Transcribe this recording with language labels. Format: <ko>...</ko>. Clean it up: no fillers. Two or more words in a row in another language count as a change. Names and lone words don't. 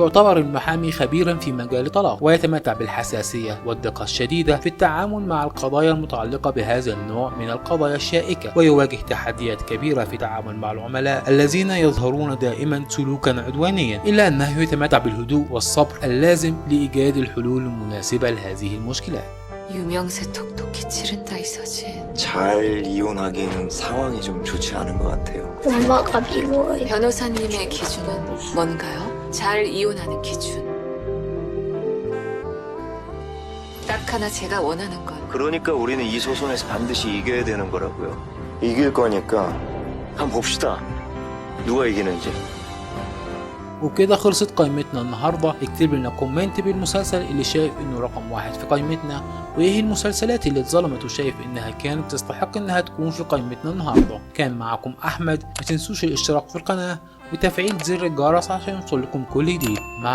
<ar>يعتبر المحامي خبيرا في مجال الطلاق، ويتمتع بالحساسية والدقة الشديدة في التعامل مع القضايا المتعلقة بهذا النوع من القضايا الشائكة، ويواجه تحديات كبيرة في التعامل مع العملاء الذين يظهرون دائما سلوكا عدوانيا، إلا أنه يتمتع بالهدوء والصبر اللازم لإيجاد الحلول المناسبة لهذه المشكلات.</ar> <ko>유명세 톡톡히 치른다 이 사진. 잘 이혼하기에는 상황이 좀 좋지 않은 것 같아요. 엄마가 미워요. 변호사님의 기준은 뭔가요? 잘 이혼하는 기준. 딱 하나 제가 원하는 건 그러니까 우리는 이 소송에서 반드시 이겨야 되는 거라고요. 이길 거니까 한번 봅시다. 누가 이기는지.</ko> <ar>وبكده خلصت قائمتنا النهاردة. اكتب لنا كومنت بالمسلسل اللي شايف انه رقم 1 في قائمتنا، وايه المسلسلات اللي اتظلمت وشايف انها كانت تستحق انها تكون في قائمتنا النهاردة. كان معكم احمد، ما تنسوش الاشتراك في القناة وتفعيل زر الجرس عشان يوصلكم كل جديد.</ar>